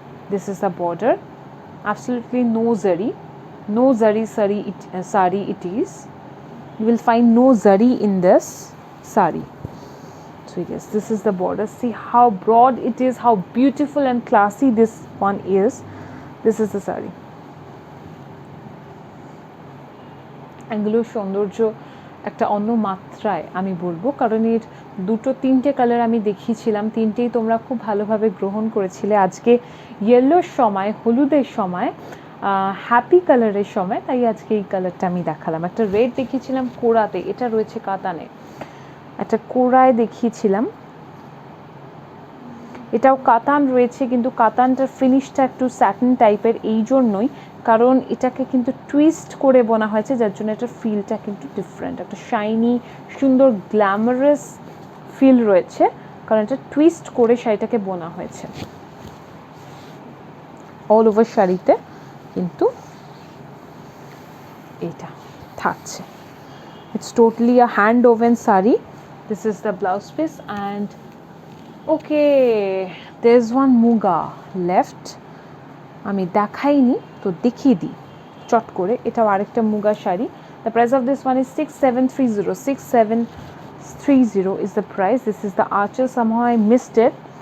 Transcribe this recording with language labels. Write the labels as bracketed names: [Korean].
[English] This is the border. Absolutely no zari sari it is. You will find no zari in this sari. So yes, this is the border. See how broad it is, how beautiful and classy this one is. This is the sari. [Bangla] এগুলো সৌন্দর্য একটা অন্য মাত্রায় আমি বলবো, কারণ এর তিনটে কালার আমি দেখিয়েছিলাম, তিনটেই তোমরা খুব ভালোভাবে গ্রহণ করেছিলে. আজকে ইয়েলোর সময়, হলুদের সময়, হ্যাপি কালারের সময়, তাই আজকে এই কালারটা আমি দেখালাম. একটা রেড দেখিয়েছিলাম কোরাতে, এটা রয়েছে কাতানে. একটা কোরায় দেখিয়েছিলাম, এটাও কাতান রয়েছে, কিন্তু কাতানটার ফিনিশটা একটু স্যাটিন টাইপের, এই জন্যই কারণ এটাকে কিন্তু টুইস্ট করে বোনা হয়েছে, যার জন্য এটার ফিলটা কিন্তু ডিফারেন্ট, একটা শাইনি সুন্দর গ্ল্যামারাস ফিল রয়েছে, কারণ এটা টুইস্ট করে শাড়িটাকে বোনা হয়েছে. অল ওভার শাড়িতে কিন্তু এটা থাকছে. [English] It's totally a hand woven sari, This is the blouse piece and okay, there's one muga left. [Bangla] আমি দেখাইনি তো দেখিয়ে দিই চট করে। এটাও আরেকটা muga sari. [English] The price of this one is 6730. 6730 is the price. This is the archer. Somehow I missed it.